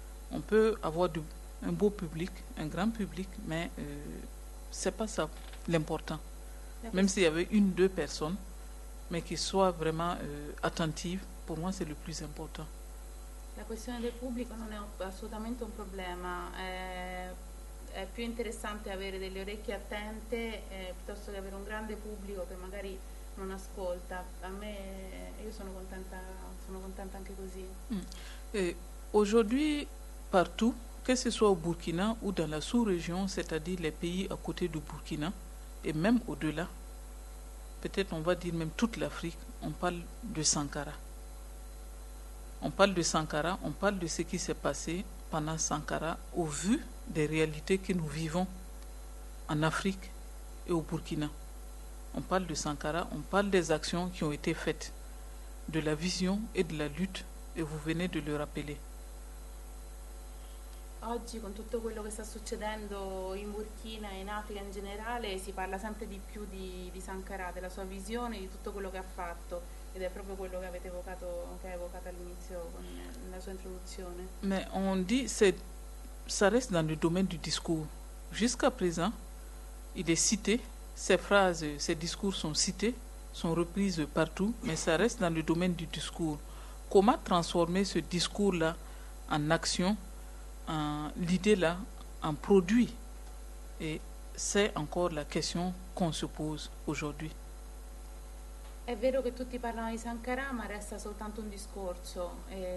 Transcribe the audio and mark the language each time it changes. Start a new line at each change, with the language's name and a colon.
French: On peut avoir un beau public, un grand public, mais ce n'est pas ça l'important. Même s'il y avait une, deux personnes, mais qu'ils soient vraiment attentives, pour moi c'est le plus important. La question du public
Italian: non est assolutamente un problème. È più interessante avere delle orecchie attente piuttosto che avere un grande pubblico che magari non ascolta. A me, io sono contenta anche così.
French: Aujourd'hui, partout, che ce soit au Burkina ou dans la sous-région, c'est-à-dire les pays à côté du Burkina, et même au-delà, peut-être on va dire même toute l'Afrique, on parle de Sankara. On parle de Sankara, on parle de ce qui s'est passé pendant Sankara au vu des réalités que nous vivons en Afrique et au Burkina. On parle de Sankara, on parle des actions qui ont été faites, de la vision et de la lutte, et vous venez de le rappeler.
Italian: Oggi, con tutto quello che sta succedendo in Burkina e in Africa in generale, si parla sempre di più di Sankara, della sua visione e di tutto quello che ha fatto. Ed è proprio quello che avete evocato, che ha evocato all'inizio nella sua introduzione.
French: Mais on dit c'est ça reste dans le domaine du discours. Jusqu'à présent, il est cité, ses phrases, ses discours sont cités, sont reprises partout, mais ça reste dans le domaine du discours. comment transformer ce discours-là en action, en l'idée-là, en produit? Et c'est encore la question qu'on se pose aujourd'hui.
Italian: È vero che tutti parlano di Sankara, ma resta soltanto un discorso.